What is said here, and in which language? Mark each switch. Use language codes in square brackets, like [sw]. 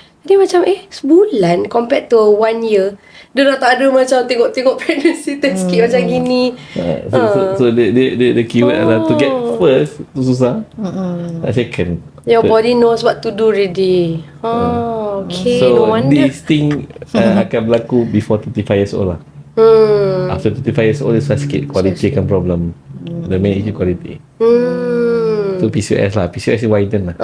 [ms] Jadi macam sebulan [en] compared to 1 year. [ms] Dia dah tak ada macam tengok-tengok pregnancy test kit macam gini. [en] So the keyword [ms] adalah [en] to get first [ms] tu susah. Tak second. [en] Your body knows what to do already. Okay. So No wonder. this thing [ms] akan berlaku [en] before 35 years old lah. After 35 years old, [ms] dia susah sikit. [en] Quality [ms] akan [en] problem. The main issue quality. Tu PCOS lah. PCOS is widen lah.